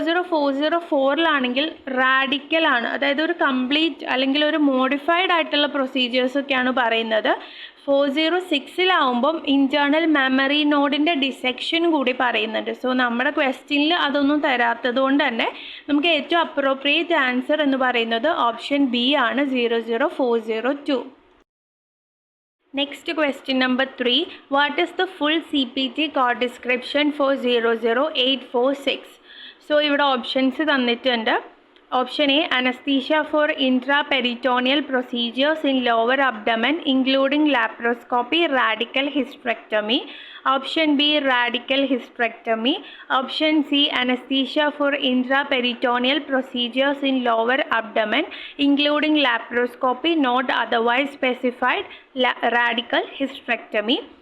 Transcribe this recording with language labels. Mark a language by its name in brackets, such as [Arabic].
[Malayalam] 00404ലാണെങ്കിൽ റാഡിക്കലാണ്, അതായത് ഒരു കംപ്ലീറ്റ് അല്ലെങ്കിൽ ഒരു മോഡിഫൈഡ് ആയിട്ടുള്ള പ്രൊസീജിയേഴ്സൊക്കെയാണ് പറയുന്നത്. 406ലാവുമ്പം ഇൻറ്റേർണൽ മെമ്മറി നോഡിൻ്റെ ഡിസെക്ഷൻ കൂടി പറയുന്നുണ്ട്. സോ നമ്മുടെ ക്വസ്റ്റ്യനിൽ അതൊന്നും തരാത്തത് കൊണ്ട് തന്നെ നമുക്ക് ഏറ്റവും അപ്രോപ്രിയേറ്റ് ആൻസർ എന്ന് പറയുന്നത് ഓപ്ഷൻ ബി ആണ്, 00402. [English] Next question number 3, what is the full CPT code description for 00846? [Malayalam] So ഇവിടെ ഓപ്ഷൻസ് തന്നിട്ടുണ്ട്. [English] Option A anesthesia for intraperitoneal procedures in lower abdomen including laparoscopy, radical hysterectomy. Option B radical hysterectomy. Option C anesthesia for intraperitoneal procedures in lower abdomen including laparoscopy, not otherwise specified, radical hysterectomy.